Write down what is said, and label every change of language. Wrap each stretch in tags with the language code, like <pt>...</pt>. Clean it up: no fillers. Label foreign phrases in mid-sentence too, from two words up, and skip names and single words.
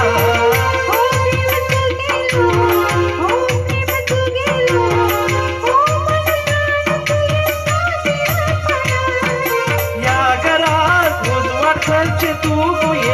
<kok>हो देव तू गेलो, हो प्रेम तू गेलो, हो मन प्राण तुझे</kok> <hi>साथी रखना.</hi> <kok>या घरात उजवाड करचे तू</kok>